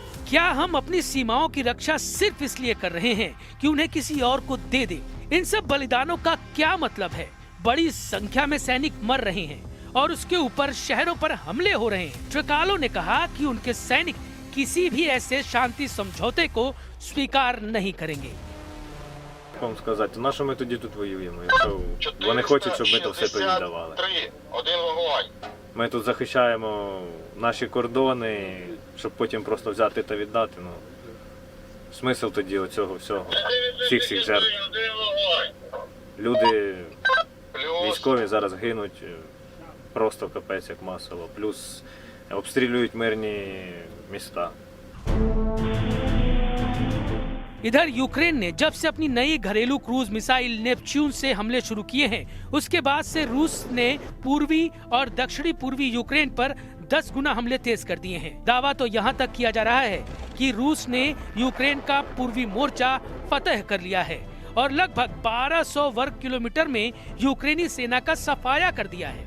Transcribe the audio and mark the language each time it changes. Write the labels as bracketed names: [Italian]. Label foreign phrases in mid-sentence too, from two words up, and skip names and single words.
[Hindi] क्या हम अपनी सीमाओं की रक्षा सिर्फ इसलिए कर रहे हैं कि उन्हें किसी और को दे दें? इन सब बलिदानों का क्या मतलब है? बड़ी संख्या में सैनिक मर रहे हैं और उसके ऊपर शहरों पर हमले हो रहे हैं। ट्रिकालो ने कहा कि उनके सैनिक किसी भी ऐसे शांति समझौते को स्वीकार नहीं करेंगे। [Ukrainian] Вам сказати, на що ми тоді тут воюємо, якщо вони хочуть, щоб ми то все то їм давали. Ми тут захищаємо наші кордони, щоб потім просто взяти та віддати. Ну, смисл тоді оцього всього, всіх цих жертв. Люди військові зараз гинуть просто капець як масово, плюс обстрілюють мирні міста. [Hindi] इधर यूक्रेन ने जब से अपनी नई घरेलू क्रूज मिसाइल नेपच्यून से हमले शुरू किए हैं, उसके बाद से रूस ने पूर्वी और दक्षिणी पूर्वी यूक्रेन पर 10 गुना हमले तेज कर दिए हैं। दावा तो यहाँ तक किया जा रहा है कि रूस ने यूक्रेन का पूर्वी मोर्चा फतह कर लिया है और लगभग 1200 वर्ग किलोमीटर में यूक्रेनी सेना का सफाया कर दिया है।